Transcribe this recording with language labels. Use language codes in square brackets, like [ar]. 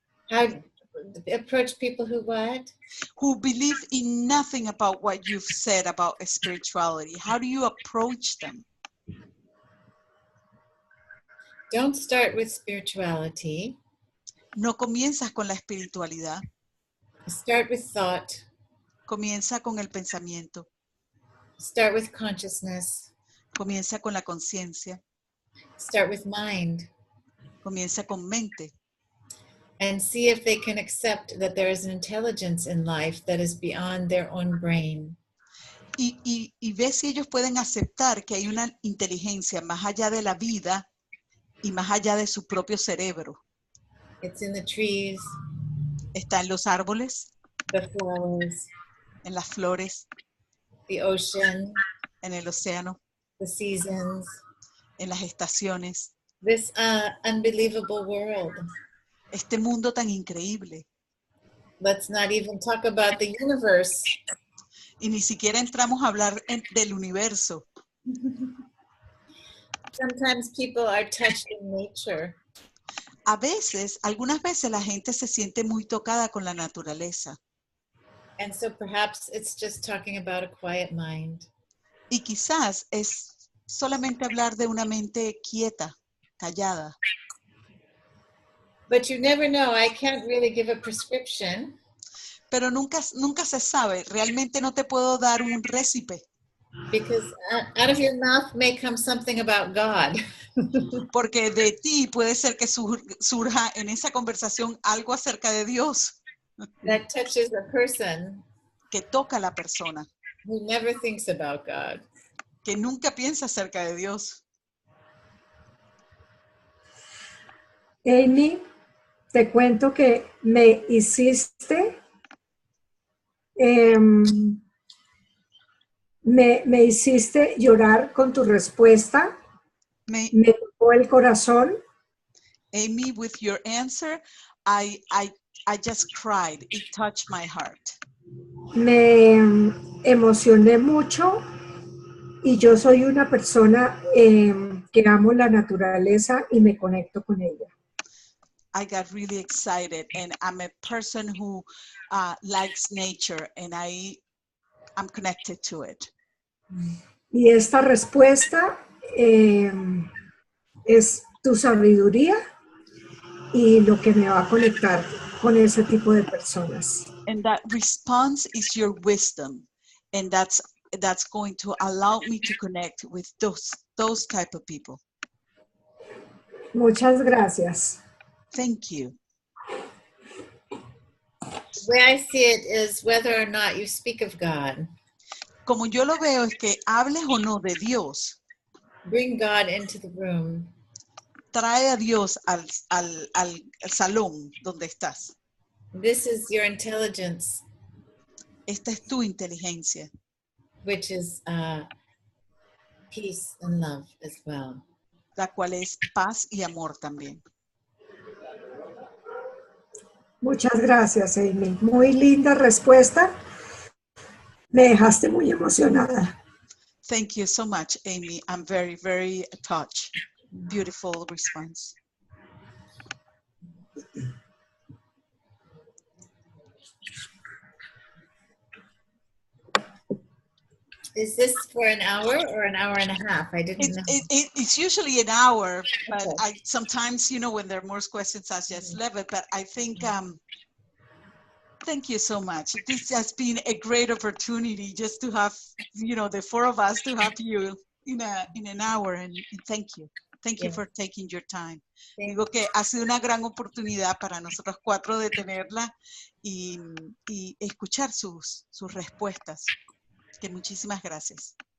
[en] How approach people who what? Who believe in nothing about what you've said about spirituality. How do you approach them? Don't start with spirituality. [es] No comienzas con la espiritualidad. [en] Start with thought. [es] Comienza con el pensamiento. [en] Start with consciousness. [es] Comienza con la conciencia. [en] Start with mind. [es] Comienza con mente. [en] And see if they can accept that there is an intelligence in life that is beyond their own brain. [es] Y ve si ellos pueden aceptar que hay una inteligencia más allá de la vida y más allá de su propio cerebro. [en] It's in the trees, [es] Está en los árboles, [en] the flowers, [es] en las flores, [en] the ocean, [es] en el océano, [en] the seasons, [es] en las estaciones. [en] this unbelievable world. [es] Este mundo tan increíble. [en] Let's not even talk about the universe. [es] Y ni siquiera entramos a hablar del universo. [en] Sometimes people are touched in nature. [es] Algunas veces la gente se siente muy tocada con la naturaleza. [en] And so perhaps it's just talking about a quiet mind. [es] Y quizás es solamente hablar de una mente quieta, callada. [en] But you never know. I can't really give a prescription. [es] Pero nunca se sabe. Realmente no te puedo dar un récipe. [en] Because out of your mouth may come something about God. [es] Porque de ti puede ser que surja en esa conversación algo acerca de Dios. [en] That touches a person [es] Que toca a la persona. [en] who never thinks about God. [es] Que nunca piensa acerca de Dios. Amy, te cuento que me hiciste, me hiciste llorar con tu respuesta, Me, me tocó el corazón. [en] Amy, with your answer, I just cried. It touched my heart. [es] Me emocioné mucho y yo soy una persona que amo la naturaleza y me conecto con ella. [en] I got really excited, and I'm a person who likes nature, and I'm connected to it. [es] Y esta respuesta es tu sabiduría y lo que me va a conectar con ese tipo de personas. [en] And that response is your wisdom, and that's going to allow me to connect with those type of people. [es] Muchas gracias. [en] Thank you. The way I see it is whether or not you speak of God, [es] Como yo lo veo es que hables o no de Dios, [en] bring God into the room. [es] trae a Dios al salón donde estás. [en] This is your intelligence, [es] Esta es tu inteligencia, [en] which is peace and love as well. [es] la cual es paz y amor también. Muchas gracias, Amy. Muy linda respuesta. Me dejaste muy emocionada. [en] Thank you so much, Amy. I'm very, very touched. Beautiful response. Is this for an hour or an hour and a half? I didn't know. It's usually an hour, but Okay. I sometimes, when there are more questions, I just leave it. But I think, thank you so much. This has been a great opportunity just to have, the four of us to have you in an hour. And thank you. Thank you Yeah. for taking your time. Thank [es] Digo que ha sido una gran oportunidad para nosotros cuatro de tenerla y escuchar sus respuestas. Que muchísimas gracias.